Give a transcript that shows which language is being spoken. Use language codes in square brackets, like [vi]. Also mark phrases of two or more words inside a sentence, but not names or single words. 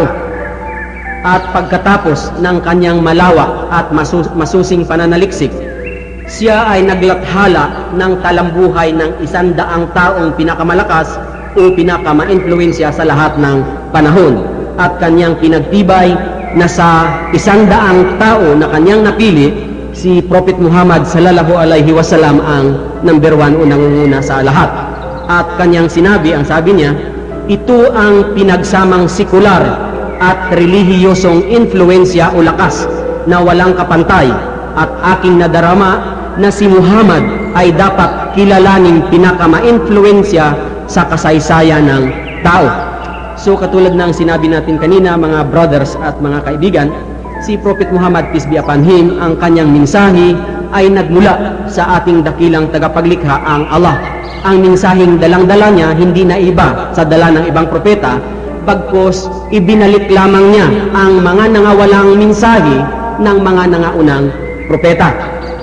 [tl] At pagkatapos ng kanyang malawak at masusing pananaliksik, siya ay naglathala ng talambuhay ng 100 taong pinakamalakas o pinakama-influensya sa lahat ng panahon. At kanyang pinagtibay na sa 100 tao na kanyang napili, si Prophet Muhammad [ar] صلى الله عليه وسلم [tl] ang number 1 o nangunguna sa lahat. At kanyang sinabi, ang sabi niya, ito ang pinagsamang sekular at relihiyosong influensya o lakas na walang kapantay at aking nadarama na si Muhammad ay dapat kilalaning pinakama-influensya sa kasaysayan ng tao. So katulad ng sinabi natin kanina, mga brothers at mga kaibigan, si Prophet Muhammad, [en] peace be upon him, [tl] ang kanyang mensahe ay nagmula sa ating dakilang tagapaglikha, ang Allah. Ang mensaheng dalang-dala niya hindi na iba sa dala ng ibang propeta, bagkus ibinalik lamang niya ang mga nangawalang mensahe ng mga nangaunang propeta.